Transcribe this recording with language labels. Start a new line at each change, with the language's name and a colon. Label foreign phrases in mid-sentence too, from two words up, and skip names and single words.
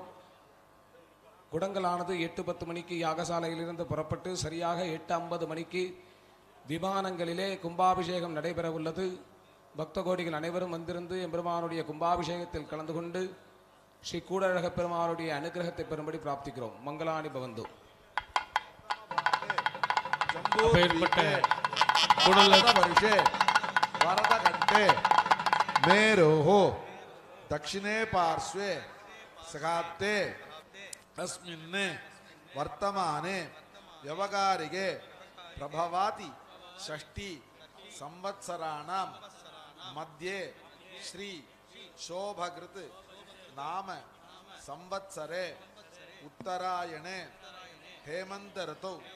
Tamil: குடங்களானது 8-10 மணிக்கு யாகசாலையிலிருந்து புறப்பட்டு சரியாக 8:50 மணிக்கு விமானங்களிலே கும்பாபிஷேகம் நடைபெற உள்ளது. பக்த கோடிகள் அனைவரும் வந்திருந்து எம்பெருமானுடைய கும்பாபிஷேகத்தில் கலந்து கொண்டு ஸ்ரீ கூடழக பெருமானுடைய அனுகிரகத்தை பெறும்படி பிரார்த்திக்கிறோம்.
Sanskrit: मङ्गलानि भवन्तु. वरदकण्ठे मेरोः दक्षिणे पार्श्वे सखाते तस्मिन् वर्तमाने व्यवहारिके प्रभवाति षष्ठी संवत्सराणां मध्ये श्री शोभकृत् नाम संवत्सरे उत्तरायणे हेमंत ऋतौ